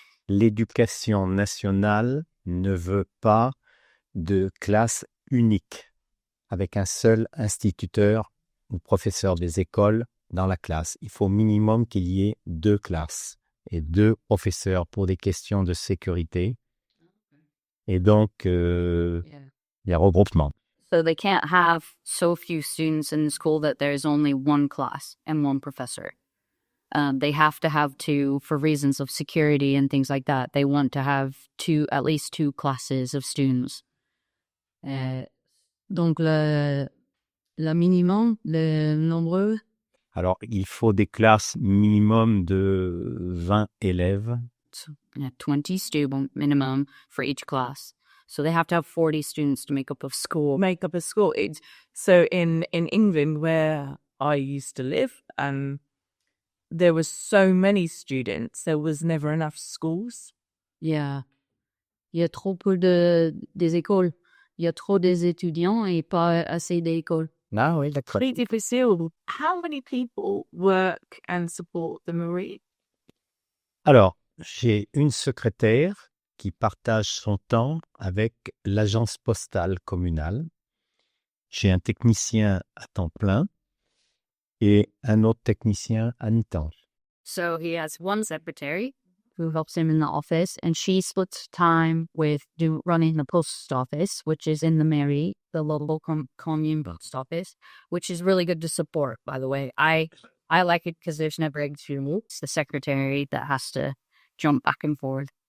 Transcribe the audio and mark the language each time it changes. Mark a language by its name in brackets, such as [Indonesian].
[French] L'éducation nationale ne veut pas de classe unique avec un seul instituteur ou professeur des écoles dans la classe. Il faut minimum qu'il y ait 2 classes et 2 professeurs pour des questions de sécurité. Et donc, il y a regroupement. [English] So they can't have so few students in the school that there's only 1 class and 1 professor. They have to have 2 for reasons of security and things like that. They want to have at least 2 classes of students. [French] Donc le minimum, le nombreux? Alors, il faut des classes minimum de 20 élèves. [English] So, 20 students minimum for each class. So they have to have 40 students to make up a school. Make up a school. So in England, where I used to live, there was so many students, there was never enough schools. Yeah. [French] Il y a trop peu des écoles. Il y a trop des étudiants et pas assez d'écoles. Ah oui, d'accord. [English] Pretty difficile. How many people work and support the Marine? [French] Alors, j'ai une secrétaire qui partage son temps avec l'agence postale communale. J'ai un technicien à temps plein et un autre technicien à mi-temps. [English] So he has one secretary who helps him in the office, and she splits time with running the post office, which is in the mairie, the local commune post office, which is really good to support, by the way. I like it because there's never extreme. It's the secretary that has to jump back and forth.